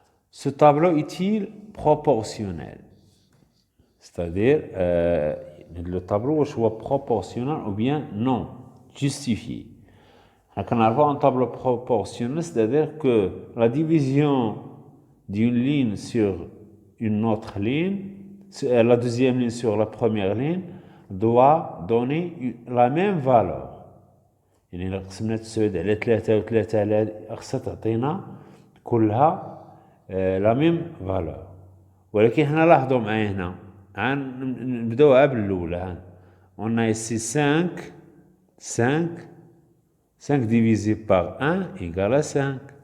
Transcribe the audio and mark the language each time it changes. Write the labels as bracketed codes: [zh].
[fr] Ce tableau est-il proportionnel? C'est-à-dire, le tableau soit proportionnel ou bien non, justifié. Quand on a un tableau proportionnel, c'est-à-dire que la division d'une ligne sur une autre ligne, la deuxième ligne sur la première ligne, doit donner la même valeur. [ar] يعني إذا قسمنا التسعود على 3 و3 على خصها تعطينا كلها [fr] لا ميم فالور. [ar] ولكن هنا لاحظوا معايا هنا نبداوها بالاولى. [fr] On a ici 5 divisé par 1 égale à 5.